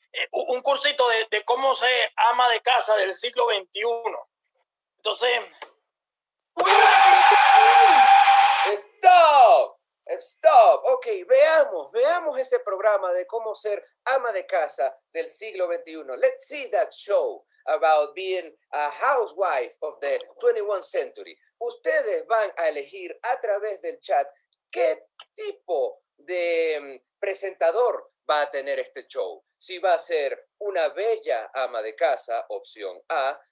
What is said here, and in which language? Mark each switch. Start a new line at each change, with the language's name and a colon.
Spanish: Un cursito de cómo ser ama de casa del siglo XXI. Entonces...
English: ¡Stop! ¡Stop!
Spanish: Ok, veamos ese programa de cómo ser ama de casa del siglo XXI.
English: Let's see that show about being a housewife of the 21st century.
Spanish: Ustedes van a elegir a través del chat qué tipo de presentador va a tener este show. Si va a ser una bella ama de casa, opción A.